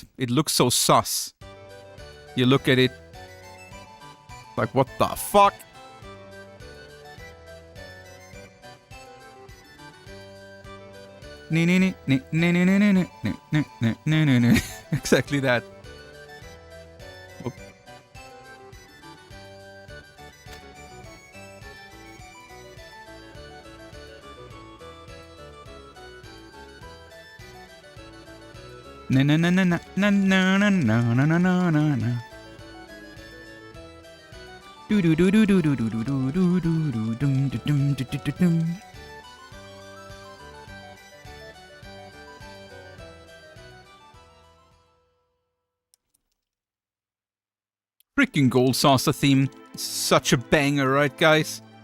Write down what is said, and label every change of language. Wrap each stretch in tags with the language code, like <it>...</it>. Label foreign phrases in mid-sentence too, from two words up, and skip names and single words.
<en>It looks so sus. You look at it like, what the fuck? Exactly that. Oh. Na na na na na na na na na na na na na. Do do do do do do do do do do do dum dum dum dum. Freaking Gold Saucer theme. Such a banger, right, guys?</en>